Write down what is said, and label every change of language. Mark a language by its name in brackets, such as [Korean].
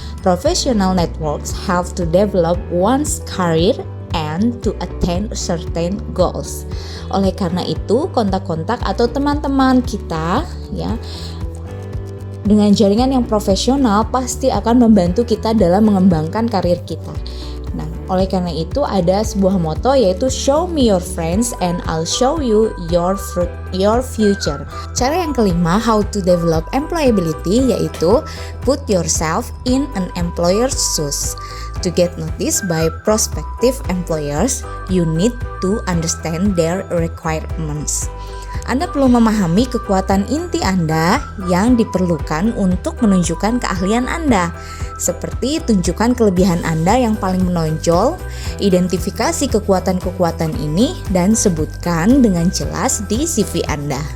[English] Professional networks help to develop one's career and to attain certain goals. [Indonesian] Oleh karena itu, kontak-kontak atau teman-teman kita ya dengan jaringan yang profesional pasti akan membantu kita dalam mengembangkan karir kita. Nah, oleh karena itu ada sebuah moto yaitu [English] show me your friends and I'll show you your future. [Indonesian] Cara yang kelima, [English] how to develop employability, [Indonesian] yaitu [English] put yourself in an employer's shoes. To get noticed by prospective employers, you need to understand their requirements. [Indonesian] Anda perlu memahami kekuatan inti Anda yang diperlukan untuk menunjukkan keahlian Anda. Seperti tunjukkan kelebihan Anda yang paling menonjol, identifikasi kekuatan-kekuatan ini, dan sebutkan dengan jelas di CV Anda.